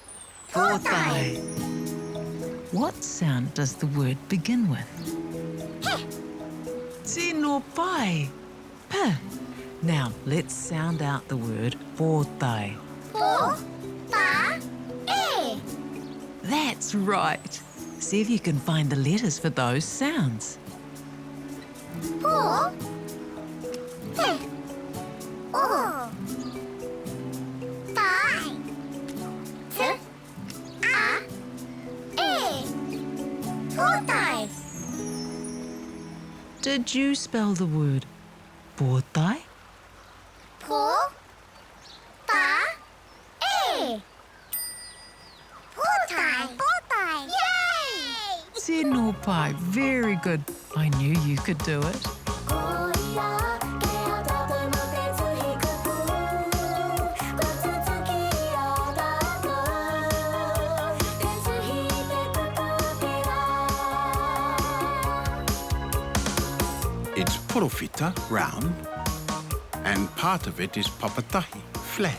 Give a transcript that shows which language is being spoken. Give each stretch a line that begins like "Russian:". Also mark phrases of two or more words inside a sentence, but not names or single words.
Māori: Pōtai.
English: What sound does the word begin with?
Māori: Senopai. P.
English: Now, let's sound out the word pōtai.
Māori: Pōtai. E.
English: That's right. See if you can find the letters for those sounds.
Māori: Pō. Te. O. Tai. T. A. E. Pōtai. Did you spell the word pōtai? Pō. Ta. E. Pōtai. Pōtai. Yay!
English: Senopai. Very good. I knew you could do it. It's porofita, round, and part of it is papatahi, flat.